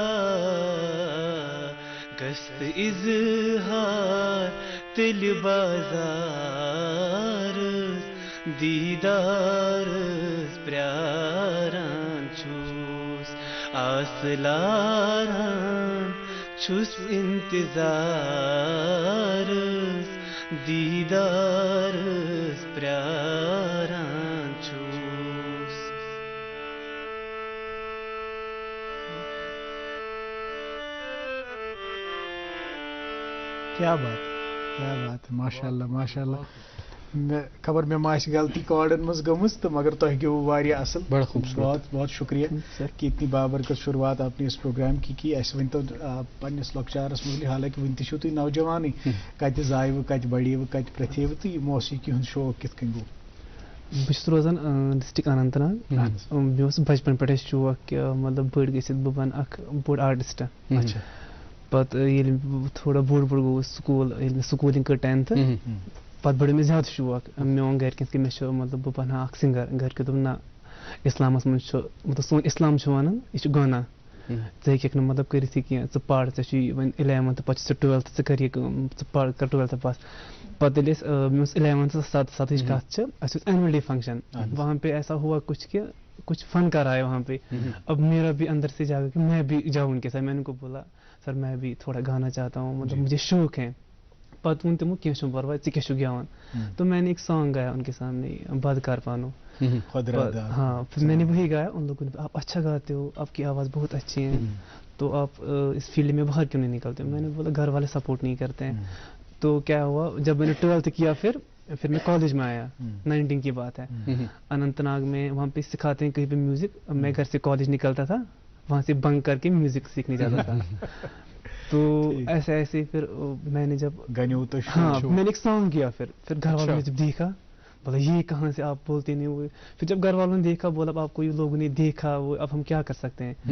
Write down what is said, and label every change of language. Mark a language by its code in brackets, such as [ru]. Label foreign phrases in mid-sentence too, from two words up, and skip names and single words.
[ks] گژھِ اظہار تیٚلہِ بازارس دیدارس پرٛاران چھُس آس لاران چھُس انتظارس دیدارس پرٛاران چھُس [ur] کیا بات ہے [ar] ماشاء اللہ ماشاء اللہ [ks] مےٚ خبر مےٚ ما آسہِ غلطی کارڈن منٛز گٔمٕژ تہٕ مگر تۄہہِ گیوٚوٕ واریاہ اصٕل [ur] بہت بہت شُکریہ کہ اتنی بابرکت شروعات آپ نے اس پروگرام کی [ks] اَسہِ ؤنۍتو پننِس لۄکچارس مُتعلِق حالانکہِ وٕنہِ تہِ چھِو تُہۍ نوجوانٕے کتہِ زایوٕ کتہِ بڑیوٕ کتہِ پرٛتھیوٕ تہٕ یہِ موسیٖقی ہُنٛد شوق کِتھ کٔنۍ گوٚو بہٕ چھُس روزان ڈسٹرک اننت ناگ مےٚ اوس بچپن پٮ۪ٹھے شوق کہِ مطلب بٔڑ گٔژھِتھ بہٕ بنہٕ اکھ بوٚڑ آرٹسٹ پتہٕ ییٚلہِ بہٕ تھوڑا بوٚڑ گوٚوُس سکوٗل ییٚلہِ مےٚ سکوٗلِنٛگ کٔر 10th پتہٕ بڑیو مےٚ زیادٕ شوق مےٚ ووٚن گرِکٮ۪ن کہِ مےٚ چھُ مطلب بہٕ بنہٕ ہا اکھ سِنگر گرِکیو دوٚپ نہ اسلامس منٛز چھُ مطلب سون اسلام چھُ ونان یہِ چھُ گۄناہ ژٕ ہیٚککھ نہٕ مطلب کٔرِتھ یہِ کینٛہہ ژٕ پَر ژےٚ چھُے وۄنۍ 11th پَتہٕ چھُ ژٕ 12th ژٕ کَر یہِ کٲم ژٕ پَر کَر 12th پاس پتہٕ ییٚلہِ أسۍ مےٚ اوس 11th سَتٕچ کَتھ چھِ اَسہِ اوس اینوَل ڈے فنٛکشن [ur] وہاں پہ ایسا ہوا کچھ کہ کچھ فن کر آئے وہاں پہ اب میرا بھی اندر سے جاگا کہ میں بھی جاؤں ان کے ساتھ میں نے ان کو بولا سر میں بھی تھوڑا گانا چاہتا ہوں مطلب مجھے شوق ہے [ks] پتہٕ ووٚن تِمو کینٛہہ چھُنہٕ پرواے ژٕ کیٛاہ چھُکھ گٮ۪وان [ur] تو میں نے ایک سانگ گایا ان کے سامنے بدکار پانو ہاں پھر میں نے وہی گایا ان لوگوں نے آپ اچھا گاتے ہو آپ کی آواز بہت اچھی ہے تو آپ اس فیلڈ میں باہر کیوں نہیں نکلتے میں نے بولا گھر والے سپورٹ نہیں کرتے ہیں تو کیا ہوا جب میں نے 12th کیا پھر میں کالج میں آیا 19 کی بات ہے اننت ناگ میں وہاں پہ سکھاتے ہیں کہیں پہ میوزک میں گھر سے کالج نکلتا تھا وہاں سے بنک کر کے میوزک سیکھنے جاتا تھا تو ایسے ایسے پھر میں نے جب ہاں میں نے ایک سانگ کیا پھر گھر والوں نے جب دیکھا بولا یہ کہاں سے آپ بولتے نہیں ہوئے پھر جب گھر والوں نے دیکھا بولا آپ کو یہ لوگوں نے دیکھا وہ اب ہم کیا کر سکتے ہیں